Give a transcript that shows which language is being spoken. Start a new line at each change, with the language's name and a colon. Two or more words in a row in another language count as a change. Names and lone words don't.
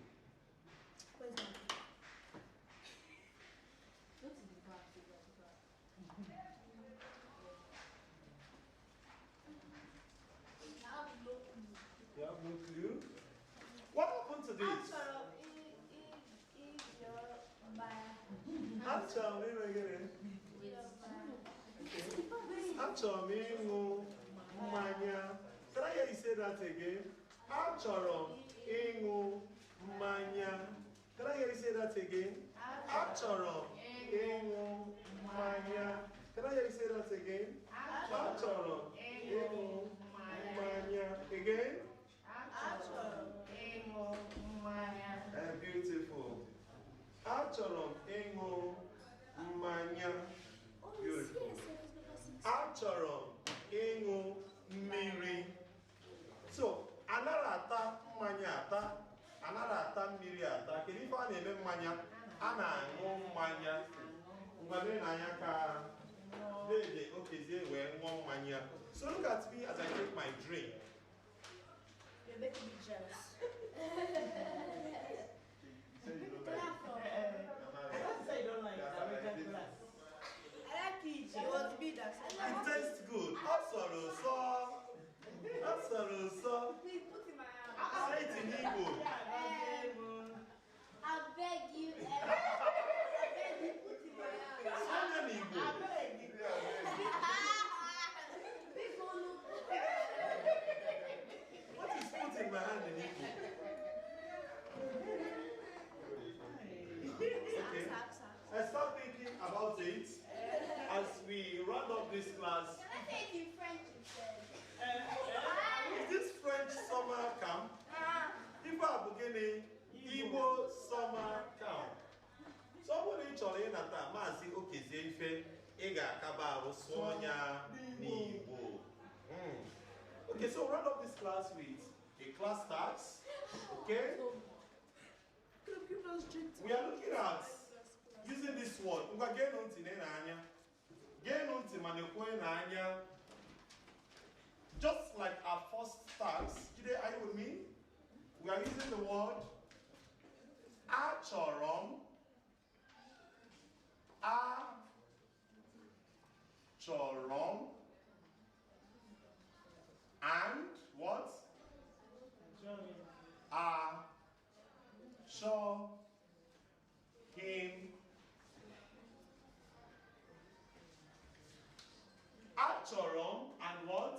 English: Where's that? You have no clue? What happened to this?
Igbo: Achọrọ m ịṅụ mmanya.
English: Can I hear you say that again?
Igbo: Achọrọ m ịṅụ mmanya.
English: Can I hear you say that again?
Igbo: Achọrọ m ịṅụ mmanya.
English: Can I hear you say that again?
Igbo: Achọrọ m ịṅụ mmanya.
English: Again? Beautiful.
Igbo: Achọrọ m ịṅụ mmanya. Beautiful. Achọrọ m ịṅụ mmiri. So, anaghị ata mmanya ata, anaghị ata mmiri ata. Kedu ife a na-eme mmanya? A na-aṅụ mmanya. Ngwale n'anya ka dede okezie wee ṅụọ mmanya.
English: So look at me as I take my drink. You're making me jealous. I don't say you don't like American class. I like it. It was me that said It tastes good.
Igbo: Asọrọ ụsọ.
English: Please put in my hand. Say it in Igbo. I beg you, I beg you, put in my hand. Say it in Igbo. Please don't look. What is put in my hand in Igbo? Okay. I start thinking about it as we round up this class. Can I say it in French instead? Is this French summer camp?
Igbo: Igbo abụgịnị? Igbo
English: summer camp.
Igbo: So ọ bụrụ na ị chọrọ ịnata maazị okezie ife ị ga-akaba arụ sụọ ya n'Igbo.
English: Okay, so round up this class with a class starts. Okay? We are looking at using this word.
Igbo: Ngwa geenụ ntị n'anya. Geenụ ntị ma na-ekwe n'anya.
English: Just like our first task, today are you with me? We are using the word
Igbo: achọrọ m. Achọrọ m.
English: And what?
Igbo: Achọghị. Achọrọ m
English: and what?